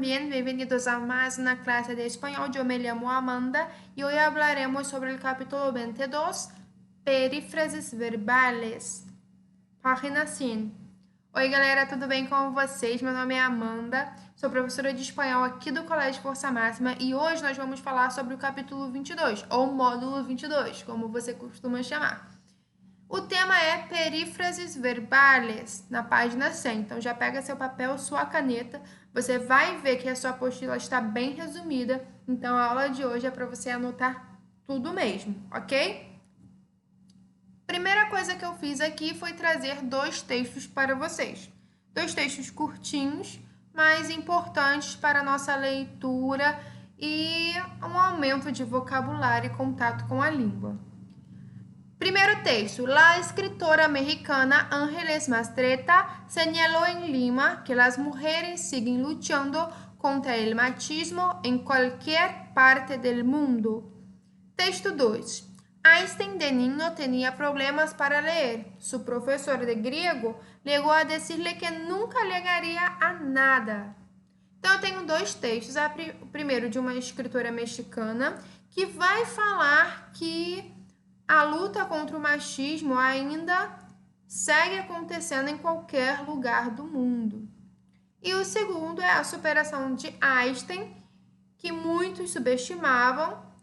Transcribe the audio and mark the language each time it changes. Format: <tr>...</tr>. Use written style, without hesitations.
<es>Bien, bienvenidos a más una clase de español. Yo me llamo Amanda y hoy hablaremos sobre el capítulo 22, perífrases verbales, página 100.</es> <pt>Oi, galera, tudo bem com vocês? Meu nome é Amanda, sou professora de espanhol aqui do Colégio Força Máxima e hoje nós vamos falar sobre o capítulo 22, ou módulo 22, como você costuma chamar. O tema é perífrases verbales, na página 100. Então, já pega seu papel, sua caneta. Você vai ver que a sua apostila está bem resumida. Então, a aula de hoje é para você anotar tudo mesmo, ok? Primeira coisa que eu fiz aqui foi trazer dois textos para vocês. Dois textos curtinhos, mas importantes para a nossa leitura e um aumento de vocabulário e contato com a língua. Primeiro texto.</pt> <es>La escritora mexicana Ángeles Mastretta señaló en Lima que las mujeres siguen luchando contra el machismo en cualquier parte del mundo. Texto 2. Einstein de niño tenía problemas para leer. Su profesor de griego llegó a decirle que nunca llegaría a nada.</es> <pt>Então, eu tenho dois textos. O primeiro de uma escritora mexicana que vai falar que a luta contra o machismo ainda segue acontecendo em qualquer lugar do mundo. E o segundo é a superação de Einstein, que muitos subestimavam.</pt>